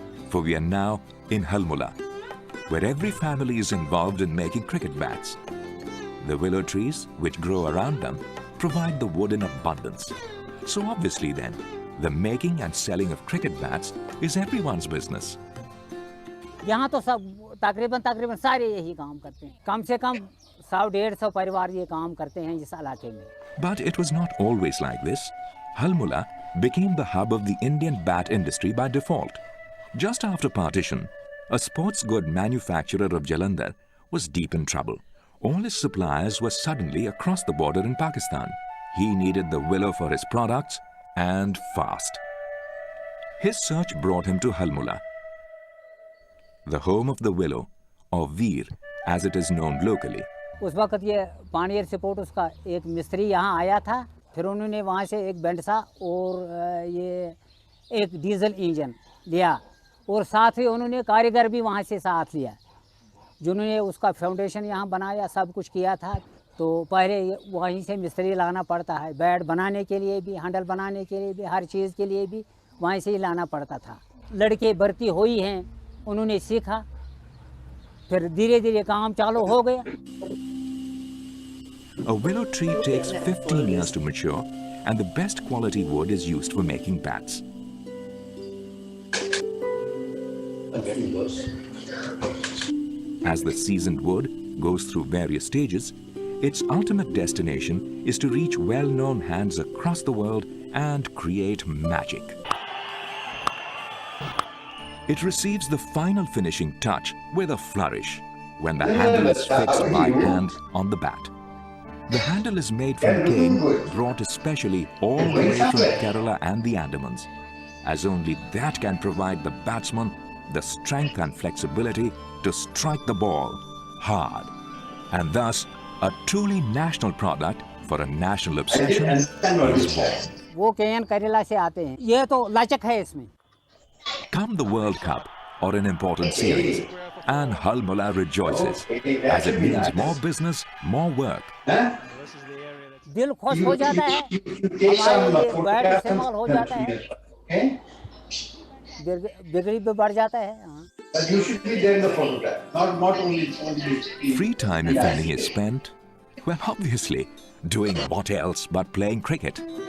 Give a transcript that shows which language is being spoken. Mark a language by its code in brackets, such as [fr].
[en] For we are now in Halmula, where every family is involved in making cricket bats. The willow trees, which grow around them, provide the wood in abundance. So obviously then, the making and selling of cricket bats is everyone's business. [hi] यहाँ तो सब तकरीबन सारे यही काम करते हैं। कम से कम 100-150 परिवार ये काम करते हैं इस इलाके में। [en] But it was not always like this. Halmula became the hub of the Indian bat industry by default. Just after partition, a sports good manufacturer of Jalandhar was deep in trouble. All his suppliers were suddenly across the border in Pakistan. He needed the willow for his products, and fast. His search brought him to Halmula, the home of the willow, or Veer, as it is known locally. [hi] उस वक्त ये पानी support उसका एक मिस्त्री यहाँ आया था, फिर उन्होंने वहाँ से एक बेंडसा और ये एक डीजल इंजन लिया और साथ ही उन्होंने कारीगर भी वहाँ से साथ लिया, जिन्होंने उसका फाउंडेशन यहाँ बनाया, सब कुछ किया था। तो पहले वहीं से मिस्त्री लाना पड़ता है, बैट बनाने के लिए भी, हैंडल बनाने के लिए भी, हर चीज़ के लिए भी वहीं से ही लाना पड़ता था। लड़के भर्ती हुई हैं, उन्होंने सीखा, फिर धीरे धीरे काम चालू हो गया। [en] A willow tree takes 15 years to mature, and the best quality wood is used for making bats. As the seasoned wood goes through various stages, its ultimate destination is to reach well-known hands across the world and create magic. It receives the final finishing touch with a flourish when the handle is fixed by hand on the bat. The handle is made from cane brought especially all the way from Kerala and the Andamans, as only that can provide the batsman the strength and flexibility to strike the ball hard, and thus a truly national product for a national obsession is born. [hi] वो केन केरला से आते हैं, ये तो लचक है इसमें। [en] Come the World Cup or an important series, and Halmula rejoices, as it means more business, more work. [hi] दिल खुश हो जाता है, हमारे लिए बैट इस्तेमाल हो जाता है, बिगड़ी भी बढ़ जाता है। [en] But you should be there in the photograph, not only. Free time, if any, is spent, well, obviously, doing what else but playing cricket.